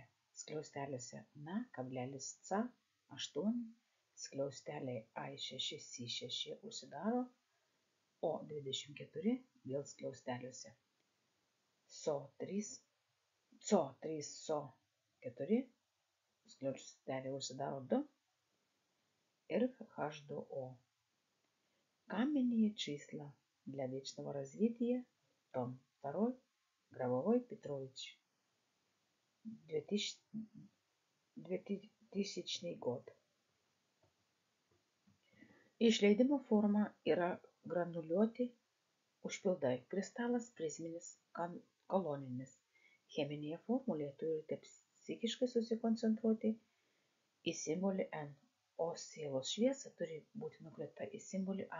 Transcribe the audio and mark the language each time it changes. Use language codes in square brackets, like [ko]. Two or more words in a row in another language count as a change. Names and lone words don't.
[lt] Skliausteliuose Na,C8 skliausteliai I6C6 užsidaro, o 24 vėl skliausteliuose CO3, skliausteliai užsidaro 2 ir H2O. [ru] Каменные числа для вечного развития. Том 2. Гробовой Петрович. 2000 год. [lt] Išleidimo forma yra granuliuoti užpildai. Kristalas prizminis koloninis. Cheminėje formulėje turite psichiškai susikoncentruoti į simbolį N, o sielos šviesa turi būti nukreipta į simbolį A.